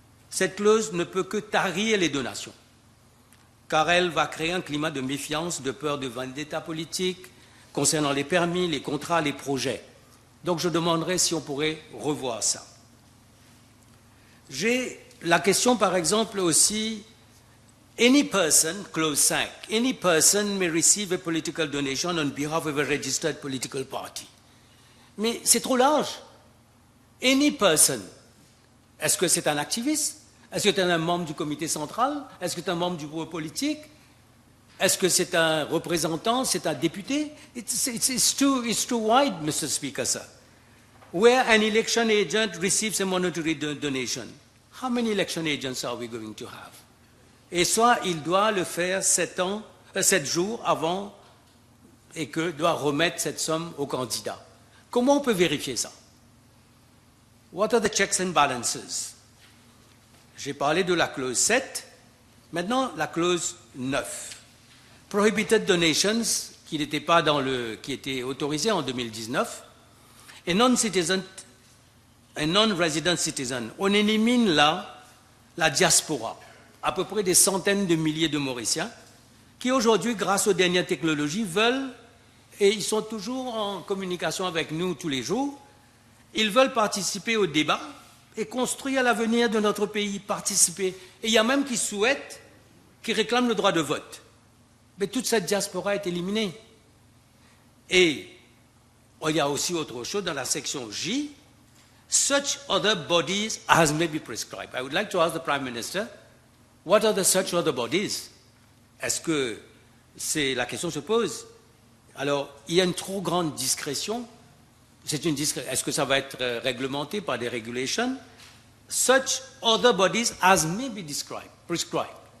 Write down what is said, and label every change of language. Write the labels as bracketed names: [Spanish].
[French] Cette clause ne peut que tarir les donations, car elle va créer un climat de méfiance, de peur de vendetta politique concernant les permis, les contrats, les projets. Donc je demanderai si on pourrait revoir ça. J'ai la question, par exemple, aussi. [English] Any person, clause 5, any person may receive a political donation on behalf of a registered political party. [French] Mais c'est trop large. [English] Any person. [French] Est-ce que c'est un activiste? Est-ce que c'est un membre du comité central? Est-ce que c'est un membre du bureau politique? Est-ce que c'est un représentant? C'est un député? [English] It's too wide, Mr. Speaker, sir. Where an election agent receives a monetary donation, how many election agents are we going to have? [French] Et soit il doit le faire 7 jours avant et que doit remettre cette somme au candidat. Comment on peut vérifier ça? [English] What are the checks and balances? [French] J'ai parlé de la clause 7, maintenant la clause 9. [English] prohibited donations, [French] qui n'étaient pas qui étaient autorisés en 2019, et non-citizen et [English] non-resident citizen. [French] On élimine là la diaspora, à peu près des centaines de milliers de Mauriciens, qui aujourd'hui, grâce aux dernières technologies, veulent, et ils sont toujours en communication avec nous tous les jours, ils veulent participer au débat et construire l'avenir de notre pays, participer. Et il y a même qui souhaitent, qui réclament le droit de vote. Mais toute cette diaspora est éliminée. Et il y a aussi autre chose dans la section J. [English] Such other bodies as may be prescribed. I would like to ask the Prime Minister, what are the such other bodies? [French] Est-ce que la question se pose? Alors, il y a une trop grande discrétion. Est-ce que ça va être réglementé par des regulations? [English] Such other bodies as may be prescribed.